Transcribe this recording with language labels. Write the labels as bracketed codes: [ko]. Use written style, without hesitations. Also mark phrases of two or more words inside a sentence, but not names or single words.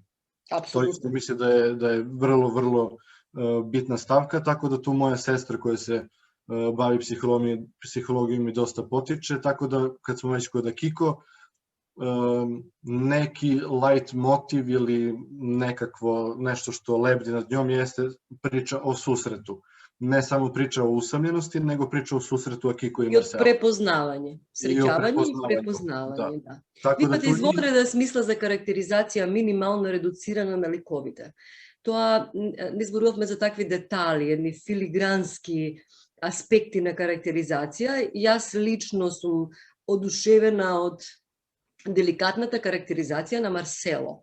[sr] To isto mislim da je vrlo, vrlo bitna stavka, tako da tu moja sestra koja se bavi psihologijom mi dosta potiče, tako da kad smo već kod Akiko, neki light motiv ili nekakvo nešto što lebdi nad njom jeste priča o susretu. Ne samo priča o usamljenosti, nego priča o susretu Akiko i Marcela. I o prepoznavanju. [mk] Среќавање и препознавање, да. Випат извонреда смисла за карактеризација минимално редуцирана на ликовите. Тоа не зборувавме за такви детали, едни филигрански аспекти на карактеризација. Јас лично сум одушевена од деликатната карактеризација на Марсело.